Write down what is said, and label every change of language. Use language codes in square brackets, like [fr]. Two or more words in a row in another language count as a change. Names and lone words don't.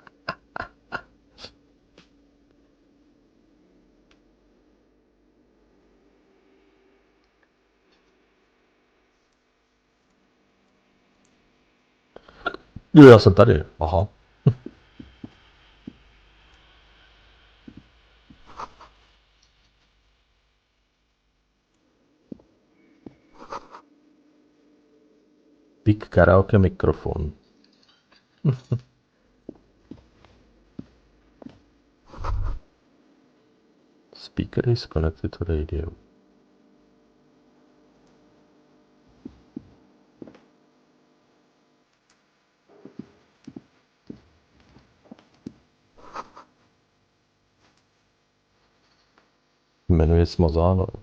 [cs] Jo, já jsem tady. Aha. [en] Big karaoke mikrofon. Speaker is connected to radio. [cs] Jmenuje smazáno.